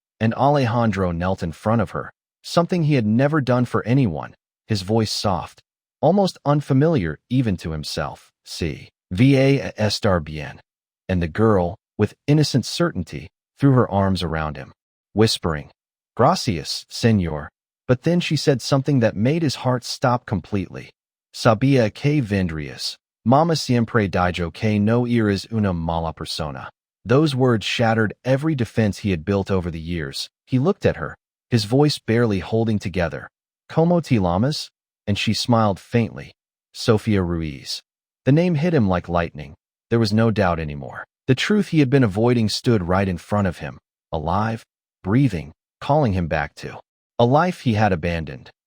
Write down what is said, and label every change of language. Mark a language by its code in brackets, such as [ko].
[en] And Alejandro knelt in front of her, something he had never done for anyone, his voice soft, almost unfamiliar even to himself. [es] "Si, vieja estar bien." [en] And the girl, with innocent certainty, threw her arms around him, whispering, [es] "Gracias, Señor." [en] But then she said something that made his heart stop completely. [es] "Sabía que vendrías. Mamá siempre dijo que no eres una mala persona." [en] Those words shattered every defense he had built over the years. He looked at her, his voice barely holding together. [es] "Como te llamas?" [en] And she smiled faintly. "Sofía Ruiz." The name hit him like lightning. There was no doubt anymore. The truth he had been avoiding stood right in front of him, alive, breathing, calling him back to a life he had abandoned.